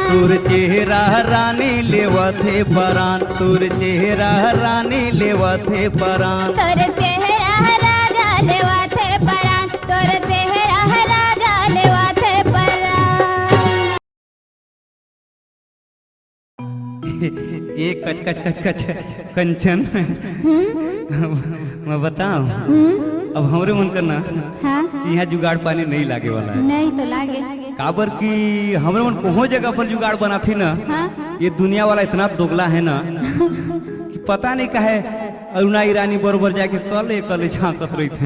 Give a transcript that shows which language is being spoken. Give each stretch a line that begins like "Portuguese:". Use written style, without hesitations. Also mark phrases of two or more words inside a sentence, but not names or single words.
Chhattisgarhi: तोर चेहरा रानी लेवा थे परान, तोर चेहरा रानी लेवा थे परान। तोर चेहरा राजा लेवा थे परान, तोर चेहरा राजा लेवा थे परान। एक कच कच कच कच कंचन मैं बताऊं, अब हमरे मन करना हाँ? यहाँ जुगाड़ पानी नहीं लागे वाला है। नहीं तो लागे काबर की हमरे मन को जगह पर जुगाड़ बना थी ना। हाँ? ये दुनिया वाला इतना दोगला है ना कि पता नहीं काहे अरुणा ईरानी बरोबर जाके कले कले झांकत रही थे।